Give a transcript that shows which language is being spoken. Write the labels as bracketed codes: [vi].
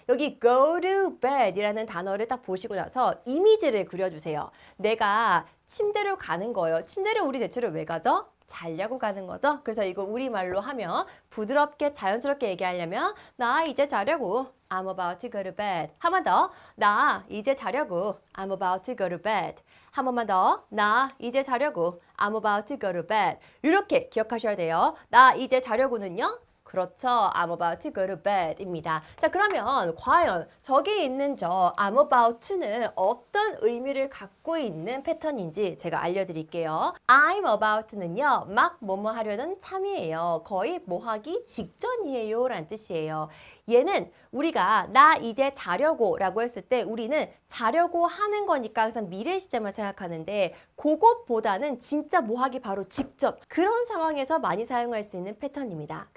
[ko] 여기 go to bed 이라는 단어를 딱 보시고 나서 이미지를 그려주세요. 내가 침대로 가는 거예요. 침대를 우리 대체로 왜 가죠? 자려고 가는 거죠. 그래서 이거 우리말로 하면 부드럽게 자연스럽게 얘기하려면 나 이제 자려고 I'm about to go to bed. 한 번 더. [en] 나 이제 자려고 I'm about to go to bed. [ko] 한 번만 더. 나 이제 자려고 I'm about to go to bed. 이렇게 기억하셔야 돼요. 나 이제 자려고는요. 그렇죠. [en] I'm about to go to bed입니다. [ko] 자, 그러면 과연 저기 있는 저 I'm about to 는 어떤 의미를 갖고 있는 패턴인지 제가 알려드릴게요. I'm about to 는요, 막 뭐뭐 하려는 참이에요. 거의 뭐 하기 직전이에요 라는 뜻이에요. 얘는 우리가 나 이제 자려고 라고 했을 때 우리는 자려고 하는 거니까 항상 미래 시제만 생각하는데 그것보다는 진짜 뭐 하기 바로 직전 그런 상황에서 많이 사용할 수 있는 패턴입니다.